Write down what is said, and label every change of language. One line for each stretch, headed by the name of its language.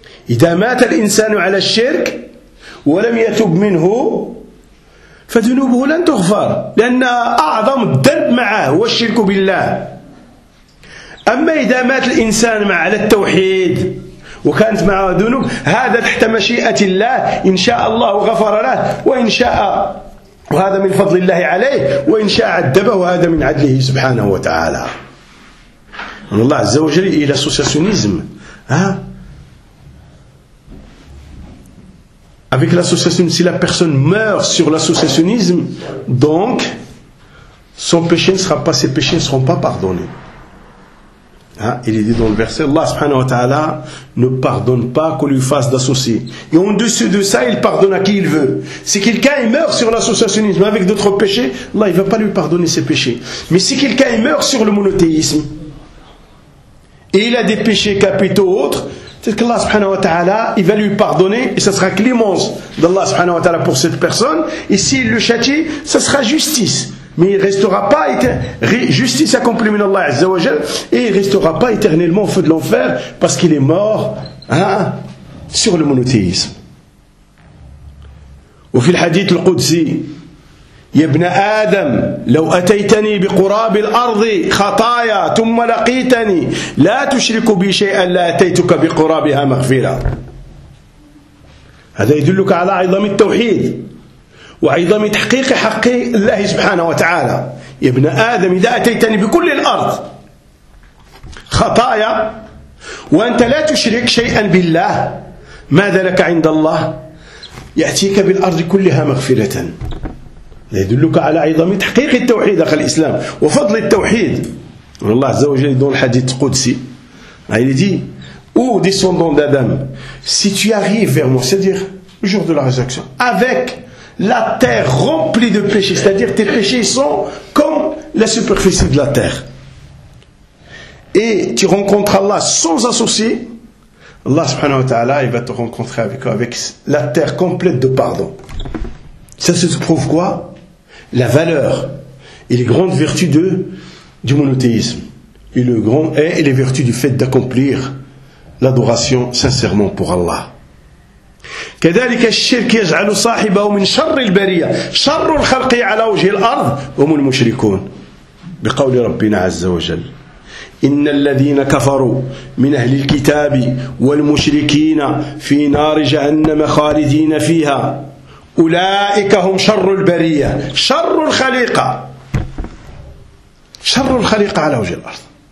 Arabic: إذا مات الإنسان على الشرك ولم يتب منه فذنوبه لن تغفر لأن أعظم الذنب معه هو الشرك بالله أما إذا مات الإنسان مع على التوحيد وكانت مع ذنوب هذا تحت مشيئة الله إن شاء الله غفر له وإن شاء وهذا من فضل الله عليه وإن شاء عذبه وهذا من عدله سبحانه وتعالى من الله عز وجل إلى أسوسياسيونيزم
French: avec l'associationnisme si la personne meurt sur l'associationnisme donc son péché ne sera pas ses péchés ne seront pas pardonnés. Hein, il est dit dans le verset, Allah subhanahu wa ta'ala ne pardonne pas qu'on lui fasse d'associer. Et en-dessus de ça, il pardonne à qui il veut. Si quelqu'un il meurt sur l'associationnisme avec d'autres péchés, Allah il ne va pas lui pardonner ses péchés. Mais si quelqu'un il meurt sur le monothéisme, et il a des péchés capitaux autres, peut-être qu'Allah subhanahu wa ta'ala, il va lui pardonner, et ce sera clémence d'Allah subhanahu wa ta'ala pour cette personne, et s'il le châtie, ce sera justice. Mais il ne restera pas justice accomplie min Allah Azza wa Jal et il ne restera pas éternellement au feu de l'enfer parce qu'il est mort hein, sur le monothéisme. Et dans le hadith al-Qudsi,
Arabic: يبن آدم لو أتيتني بقراب الأرض خطايا ثم لقيتني لا تشرك بي شيئا لا أتيتك بقرابها مغفرة. هذا يدلك على عظم التوحيد وعظم تحقيق حق الله سبحانه وتعالى. يا ابن آدم إذا أتيتني بكل الأرض خطايا وأنت لا تشرك شيئا بالله ماذا لك عند الله؟ يأتيك بالأرض كلها مغفرة. يدلك على عظم تحقيق التوحيد أخي الإسلام وفضل التوحيد. والله عز وجل يدون الحديث القدسي يعني دي أو
French: descendant d'Adam si tu arrives vers moi, c'est-à-dire le jour de la résurrection avec la terre remplie de péchés, c'est-à-dire tes péchés sont comme la superficie de la terre. Et tu rencontres Allah sans associé, Allah subhanahu wa ta'ala, il va te rencontrer avec la terre complète de pardon. Ça se prouve quoi? La valeur et les grandes vertus du monothéisme. Et le grand est les vertus du fait d'accomplir l'adoration sincèrement pour Allah.
Arabic: كذلك الشرك يجعل صاحبه من شر البرية شر الخلق على وجه الأرض هم المشركون بقول ربنا عز وجل إن الذين كفروا من أهل الكتاب والمشركين في نار جهنم خالدين فيها أولئك هم شر البرية شر الخليقة على وجه الأرض.